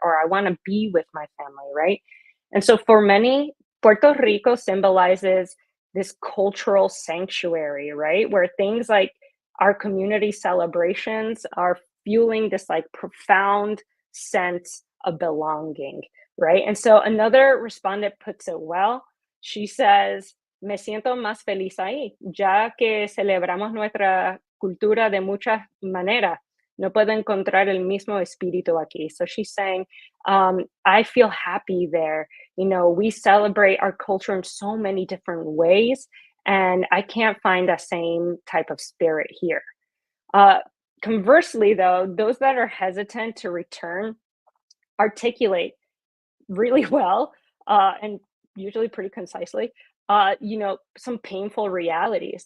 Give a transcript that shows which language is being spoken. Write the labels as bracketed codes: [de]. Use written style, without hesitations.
[en] Or I want to be with my family, right? And so for many, Puerto Rico symbolizes this cultural sanctuary, right? Where things like our community celebrations are fueling this like profound sense of belonging, right? And so another respondent puts it well. [es] She says, me siento más feliz ahí, ya que celebramos nuestra cultura de muchas maneras. No puedo encontrar el mismo espíritu aquí. [en] So she's saying, I feel happy there. You know, we celebrate our culture in so many different ways, and I can't find that same type of spirit here. Conversely, though, those that are hesitant to return articulate really well and usually pretty concisely, some painful realities.